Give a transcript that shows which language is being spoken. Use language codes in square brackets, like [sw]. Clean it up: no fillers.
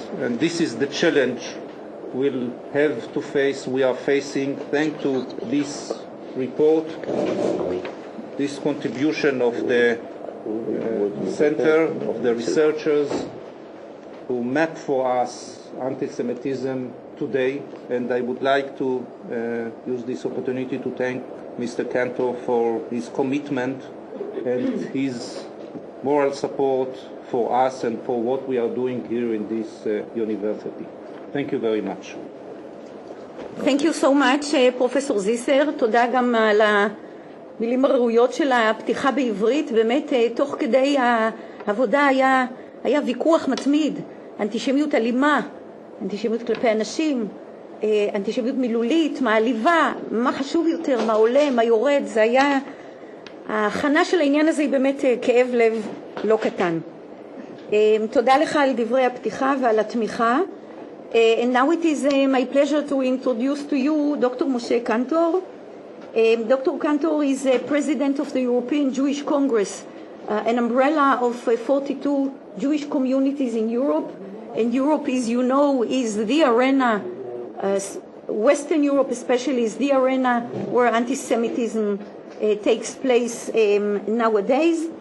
[en] and this is the challenge we'll have to face, we are facing, thanks to this report, this contribution of the center, of the researchers who map for us anti-Semitism today, and I would like to use this opportunity to thank Mr. Cantor for his commitment and his moral support for us and for what we are doing here in this university. Thank you very much. Thank you so much, פרופסור זיסר. [he] תודה גם על המילים הראויות של הפתיחה בעברית. באמת, תוך כדי העבודה היה ויכוח מתמיד. אנטישמיות אלימה, אנטישמיות כלפי אנשים, אנטישמיות מילולית, מעליבה, מה חשוב יותר, מה עולה, מה יורד. זה היה, ההכנה של העניין הזה היא באמת כאב לב לא קטן. תודה לך על דברי הפתיחה ועל התמיכה. [en] And now it is my pleasure to introduce to you Dr. Moshe Cantor. Dr. Cantor is president of the European Jewish Congress, an umbrella of 42 Jewish communities in Europe. And Europe, as you know, is the arena, Western Europe especially, is the arena where anti-Semitism takes place nowadays.